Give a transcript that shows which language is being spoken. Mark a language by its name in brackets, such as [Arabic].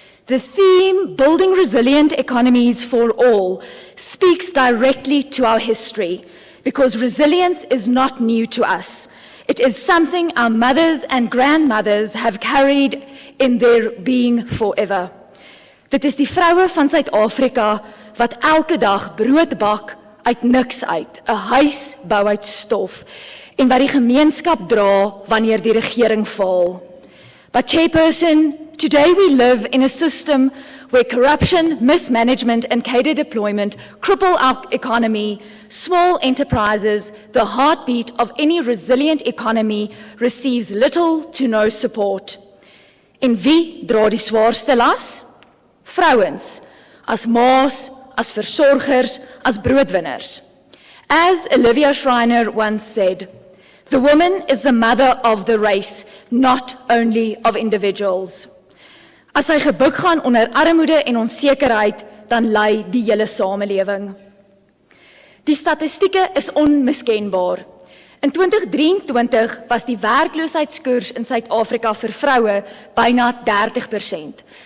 [English] The theme, Building Resilient Economies for All, speaks directly to our history because resilience is not new to us. It is something our mothers and grandmothers have carried in their being forever. [Afrikaans] Dit is die vroue van Suid-Afrika wat elke dag brood bak uit niks uit, 'n huis bou uit stof en wat die gemeenskap dra wanneer die regering faal. [English] But Chairperson, today we live in a system where corruption, mismanagement and cadre deployment cripple our economy. Small enterprises, the heartbeat of any resilient economy, receives little to no support. [Afrikaans] En wie dra die swaarste las? Vrouens, as ma's, as versorgers, as broodwinners. [English] As Olivia Schreiner once said, the woman is the mother of the race, not only of individuals. [Afrikaans] As sy gebuk gaan onder armoede en onsekerheid, dan ly die hele samelewing. Die statistieke is onmiskenbaar. In 2023 was die werkloosheidskoers in Suid-Afrika vir vroue byna 30%.